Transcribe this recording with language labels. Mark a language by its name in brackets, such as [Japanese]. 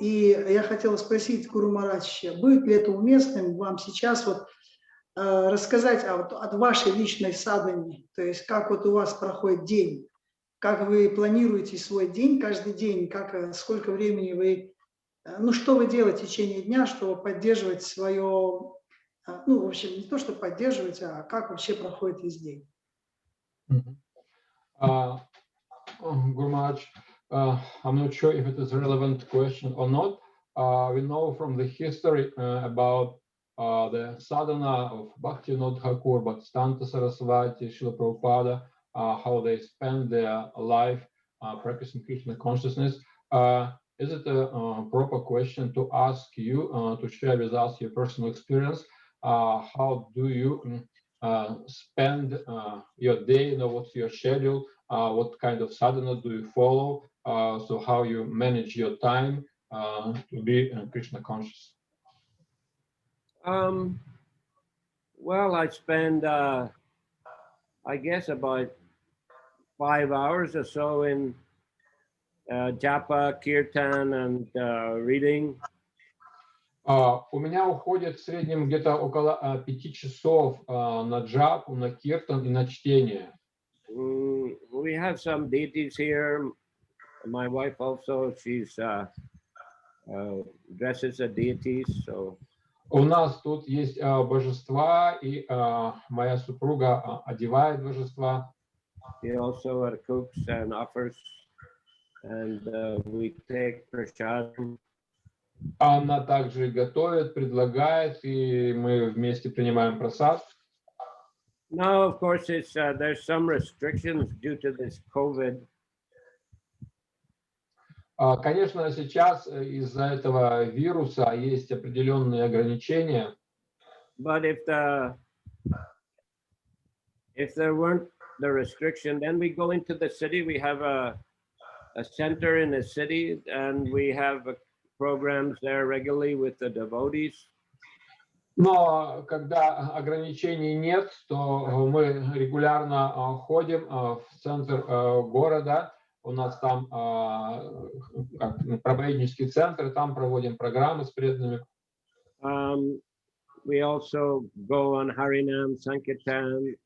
[Russian] И я хотела спросить Гуру Махарадж, будет ли это уместным вам сейчас вот рассказать от вашей личной садханы, то есть как вот у вас проходит день, как вы планируете свой день каждый день, сколько времени вы, что вы делаете в течение дня, чтобы поддерживать свое, в общем, не то, чтобы поддерживать, а как вообще проходит весь день. [English] Guru Maharaj, I'm not sure if it is a relevant question or not. We know from the history about the sadhana of Bhaktivinoda Thakur, Bhaktisiddhanta Saraswati, Srila Prabhupada, how they spend their life practicing Krishna consciousness. Is it a proper question to ask you to share with us your personal experience? How do you spend your day, what's your schedule what kind of sadhana do you follow, so how you manage your time to be Krishna conscious? Well, I spend, I guess, about 5 hours or so in japa, kirtan, and reading. [Russian] У меня уходит в среднем где-то около 5 часов на джапу, на киртан и на чтение. [English] We have some deities here. My wife also, she's dresses as deities, so. [Russian] У нас тут есть божества, и моя супруга одевает божества. [English] She also cooks and offers, and we take prasadam. [Russian] Она также готовит, предлагает, и мы вместе принимаем прасад. [English] Now, of course, it's there's some restrictions due to this COVID. [Russian] Конечно, сейчас из-за этого вируса есть определенные ограничения. [English] But if there weren't the restriction, then we go into the city. We have a center in the city, and we have programs there regularly with the devotees. [Russian] Но когда ограничений нет, то мы регулярно ходим в центр города. У нас там проповеднический центр, там проводим программы с преданными. [English] We also go on Harinam, Sankirtan.